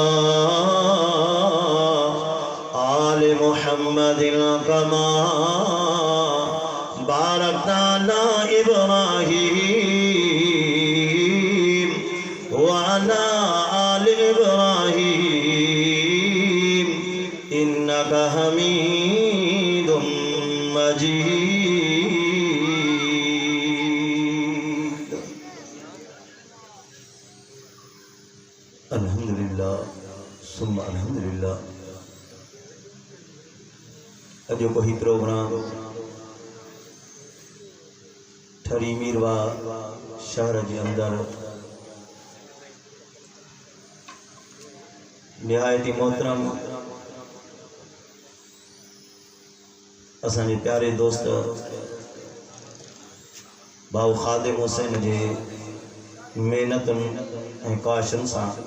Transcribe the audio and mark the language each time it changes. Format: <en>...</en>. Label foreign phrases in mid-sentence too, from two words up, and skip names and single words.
<ar>آل محمد كما باركت على إبراهيم وعلى آل إبراهيم إنك حميد مجيد. الحمد لله ثم الحمد لله.</ar> <sd>अॼु कोई प्रोग्राम ठरी मीरवा शहर के अंदर निहायती मोहतरम असांजे प्यारे दोस्त भाऊ खादिम हुसैन जे मेहनतुनि ऐं काशनि सां</sd>